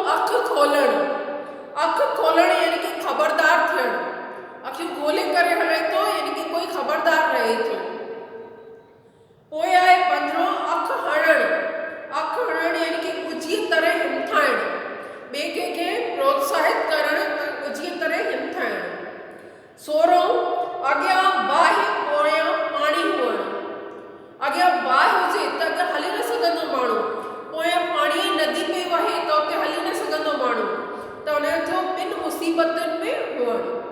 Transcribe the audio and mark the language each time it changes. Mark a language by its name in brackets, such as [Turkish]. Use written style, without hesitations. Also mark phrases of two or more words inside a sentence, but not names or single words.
[Sindhi] अख खोलण यानी कि खबरदार थियण, अखियूं खोले करे हले थो यानी कि कोई खबरदार रहे थो। पोइ आहे 15 अख हणण यानी कि ऊंची तरह हिमथाइण, ॿिए कंहिंखे प्रोत्साहित करण ऊंची तरह हिमथाइण। 16 अॻियां बाहि पोयां पाणी हुअण, अॻियां बाहि हुजे त अॻियां हली न सघंदो माण्हू, पोयां पाणी नदी में वहे त उते हली न सघंदो माण्हू, त उनजो ॿिनि मुसीबतुनि में हुअण।